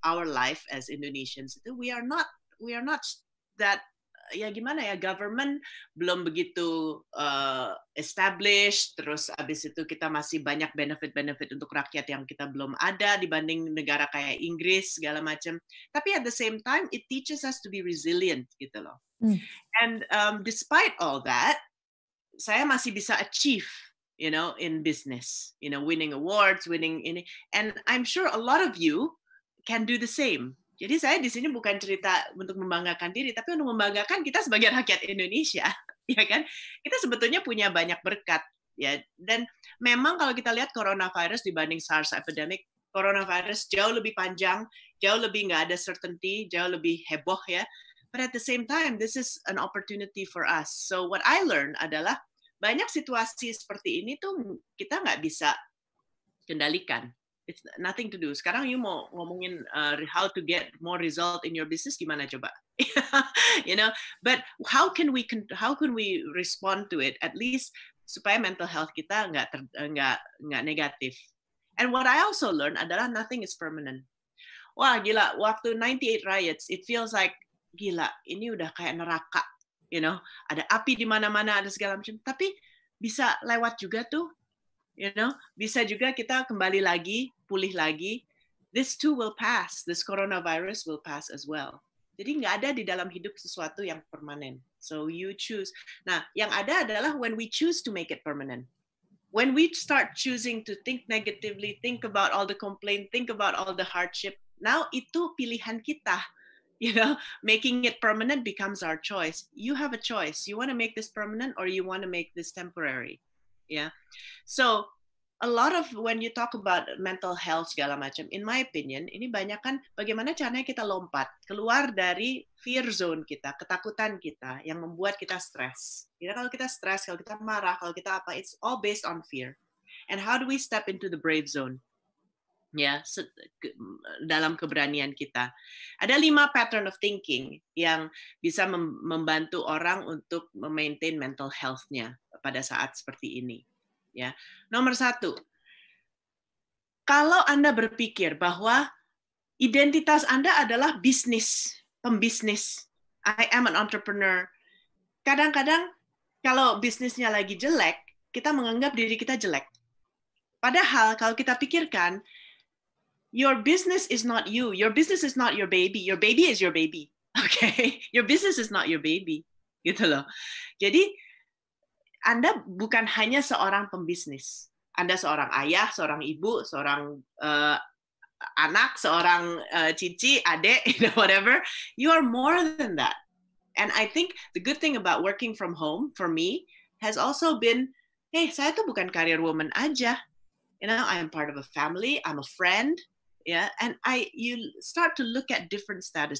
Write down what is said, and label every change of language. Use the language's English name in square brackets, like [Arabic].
[English] Our life as Indonesians, we are not that, [Indonesian] ya gimana ya, government belum begitu established, terus abis itu kita masih banyak benefit untuk rakyat yang kita belum ada dibanding negara kayak Inggris segala macam. Tapi [English] at the same time it teaches us to be resilient [Indonesian] gitu loh. [English] And despite all that, [Indonesian] saya masih bisa [English] achieve, you know, in business, you know, winning awards, winning ini, and I'm sure a lot of you can do the same. [Indonesian] Jadi saya di sini bukan cerita untuk membanggakan diri, tapi untuk membanggakan kita sebagai rakyat Indonesia, ya kan? Kita sebetulnya punya banyak berkat. ya. Dan memang kalau kita lihat coronavirus dibanding SARS epidemic, coronavirus jauh lebih panjang, jauh lebih nggak ada certainty, jauh lebih heboh ya. [English] But at the same time, this is an opportunity for us. So what I learned [Indonesian] adalah banyak situasi seperti ini tuh kita nggak bisa kendalikan. [English] It's nothing to do. [Indonesian] Sekarang [English] you [Indonesian] mau ngomongin [English] how to get more result in your business, [Indonesian] gimana coba? [English] You know, but how can we respond to it at least [Indonesian] supaya [English] mental health [Indonesian] kita nggak negatif. [English] And what I also learned [Indonesian] adalah [English] nothing is permanent. [Indonesian] Wah gila, waktu 98 riots, [English] it feels like [Indonesian] gila, ini udah kayak neraka, you know, ada api di mana-mana, ada segala macam. Tapi bisa lewat juga tuh. You know, bisa juga kita kembali lagi, pulih lagi. [English] This too will pass. This coronavirus will pass as well. [Indonesian] Jadi nggak ada di dalam hidup sesuatu yang permanen. [English] So you choose. [Indonesian] Nah, yang ada adalah [English] when we choose to make it permanent. When we start choosing to think negatively, think about all the complaint, think about all the hardship. Now [Indonesian] itu pilihan kita. [English] You know, making it permanent becomes our choice. You have a choice. You want to make this permanent or you want to make this temporary. [Indonesian] Yeah. [English] So a lot of when you talk about mental health [Indonesian] segala macam, [English] in my opinion, [Indonesian] ini banyak kan bagaimana caranya kita lompat keluar dari fear zone kita, ketakutan kita yang membuat kita stres. Ya, kalau kita stres, kalau kita marah, kalau kita apa, [English] it's all based on fear. And how do we step into the brave zone? [Indonesian] Ya, dalam keberanian kita. Ada 5 [English] pattern of thinking [Indonesian] yang bisa membantu orang untuk memaintain mental health-nya pada saat seperti ini. Ya, nomor 1, kalau Anda berpikir bahwa identitas Anda adalah bisnis, pembisnis, [English] I am an entrepreneur. [Indonesian] Kadang-kadang kalau bisnisnya lagi jelek, kita menganggap diri kita jelek. Padahal kalau kita pikirkan, [English] your business is not you. Your business is not your baby. Your baby is your baby. Okay? Your business is not your baby. [Indonesian] Gitu loh. Jadi Anda bukan hanya seorang pembisnis. Anda seorang ayah, seorang ibu, seorang anak, seorang cici, adik, whatever. [English] You are more than that. And I think the good thing about working from home for me has also been, hey, [Indonesian] saya tuh bukan career woman aja. [English] You know, I am part of a family. I'm a friend. Yeah, and you start to look at different status.